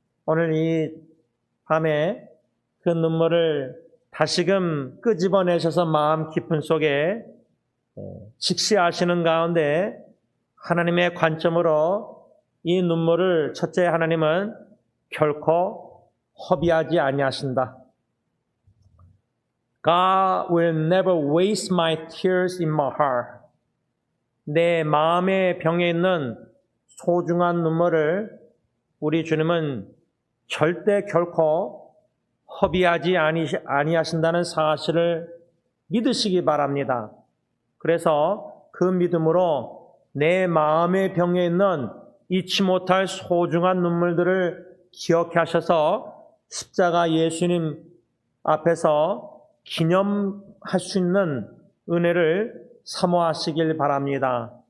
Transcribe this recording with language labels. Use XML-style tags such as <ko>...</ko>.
<ko>오늘 이 밤에 그 눈물을 다시금 끄집어내셔서 마음 깊은 속에 직시하시는 가운데 하나님의 관점으로 이 눈물을 첫째 하나님은 결코 허비하지 아니하신다.</ko> <en>God will never waste my tears in my heart.</en> <ko>내 마음의 병에 있는 소중한 눈물을 우리 주님은 절대 결코 허비하지 아니하신다는 사실을 믿으시기 바랍니다. 그래서 그 믿음으로 내 마음의 병에 있는 잊지 못할 소중한 눈물들을 기억해 하셔서 십자가 예수님 앞에서 기념할 수 있는 은혜를 사모하시길 바랍니다.</ko>